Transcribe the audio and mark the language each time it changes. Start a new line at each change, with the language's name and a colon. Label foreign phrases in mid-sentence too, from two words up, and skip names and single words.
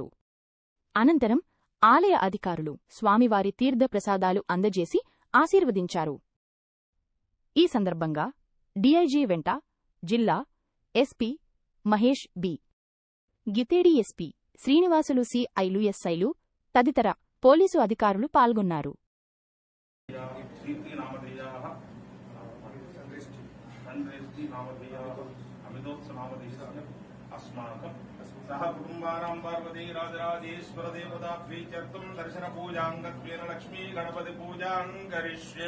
Telugu: అనంతరం ఆలయ అధికారులు స్వామివారి తీర్థప్రసాదాలు అందజేసి ఆశీర్వదించారు. ఈ సందర్భంగా డీఐజీ వెంట జిల్లా ఎస్పీ మహేష్ బి. గితేడి, ఎస్పీ శ్రీనివాసులు, సిఐలు, ఎస్ఐలు తదితర పోలీసు అధికారులు పాల్గొన్నారు.
Sanskrit: सह कुटुंबानां पार्वती राजराजेश्वर देवताभ्यर्तुं दर्शन पूजांगत्वेन लक्ष्मी गणपति पूजां करिष्ये।